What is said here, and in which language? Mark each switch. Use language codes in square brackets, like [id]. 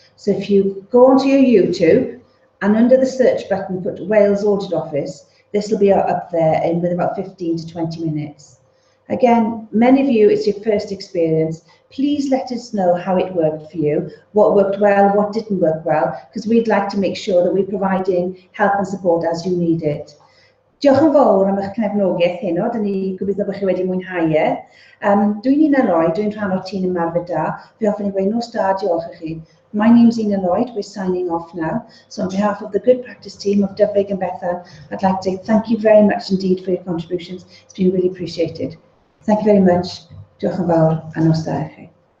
[en] So if you go onto your YouTube and under the search button put Wales Audit Office, this will be up there in with about 15 to 20 minutes. Again, many of you, it's your first experience. Please let us know how it worked for you, what worked well, what didn't work well, because we'd like to make sure that we're providing help and support as you need it. [cy] Diolch yn fawr am eich cefnogaeth heno, dyn ni gobeithio bod chi wedi mwynhau e. Dwi'n Nina Lloyd, dwi'n rhan o'r tîm ymarfer da. Fe hoffwn i gweud nos da, diolch i chi. [en] My name's Nina Lloyd, we're signing off now. So on behalf of the Good Practice team of Dyfrig and Bethan, I'd like to say thank you very much indeed for your contributions. It's been really appreciated. Thank you very much. [cy] Diolch yn fawr a nos da i chi.